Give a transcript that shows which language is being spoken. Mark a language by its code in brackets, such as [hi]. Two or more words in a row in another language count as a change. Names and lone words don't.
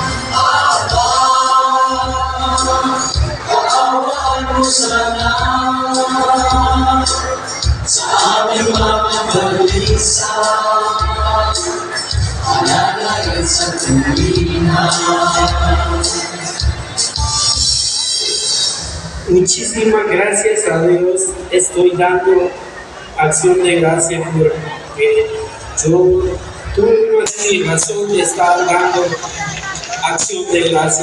[tl] Kaawaan mo sana sa aming mga balisa, alalayan sa tuwina. [es] Muchísimas gracias a Dios. Estoy dando acción de gracia porque yo tuve una razón de estar dando acción de gracia.